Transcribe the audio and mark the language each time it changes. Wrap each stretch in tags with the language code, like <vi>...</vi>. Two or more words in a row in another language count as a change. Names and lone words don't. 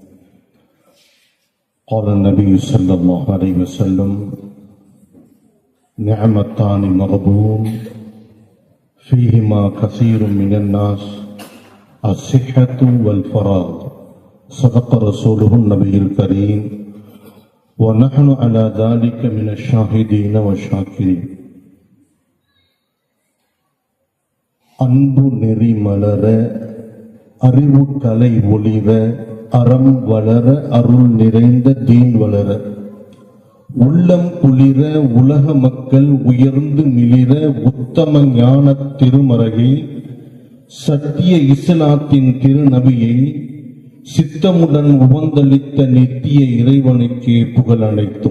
<ar>قال النبي صلى الله عليه وسلم: نعمتان مغبون فيهما كثير من الناس، الصحة والفراغ. صدق رسوله النبي الكريم، ونحن على ذلك من الشاهدين والشاكرين.</ar> <ta>அன்பு நெறி மலர, அறிவு கலை ஒளிர, அறம் வளர, அருள் நிறைந்த தீன் வளர, உள்ளம் குளிர, உலக மக்கள் உயர்ந்து மிளிர, உத்தம ஞான திருமறையை, சத்திய இஸ்லாத்தின் திருநபியை, சித்தமுடன் உபந்தளித்த நித்திய இறைவனுக்கே புகழ் அனைத்தும்.</ta>